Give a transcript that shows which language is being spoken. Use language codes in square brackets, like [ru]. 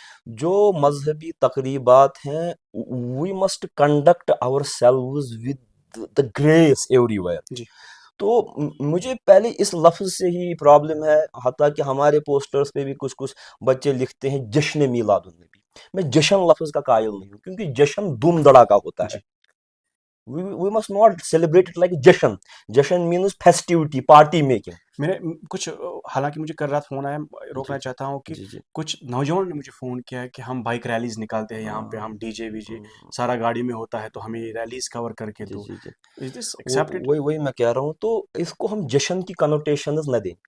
[hi] जो मजहबी तकरीबात हैं, [en] We must conduct ourselves with the grace everywhere. [hi] जी. तो मुझे पहले इस लफ्ज़ से ही प्रॉब्लम है, हत्ता कि हमारे पोस्टर्स पे भी कुछ कुछ बच्चे लिखते हैं जश्न मीलादुन्नबी. मैं जश्न लफ्ज़ का कायल नहीं हूँ, क्योंकि जश्न धूम धड़ाका होता है. जी. [en] We must not celebrate it like जश्न. जश्न means festivity, party making. [hi] मैंने कुछ हालांकि मुझे कल रात फ़ोन आया, रोकना जी चाहता हूँ कि जी जी. कुछ नौजवानों ने मुझे फ़ोन किया है कि हम बाइक रैलीज़ निकालते हैं यहाँ पे, हम डीजे वीजे सारा गाड़ी में होता है, तो हमें रैलीज़ कवर करके जी दो. जी जी. [en] Is this accepted? [hi] वही वही मैं कह रहा हूँ, तो इसको हम जश्न की कनोटेशंस न दें.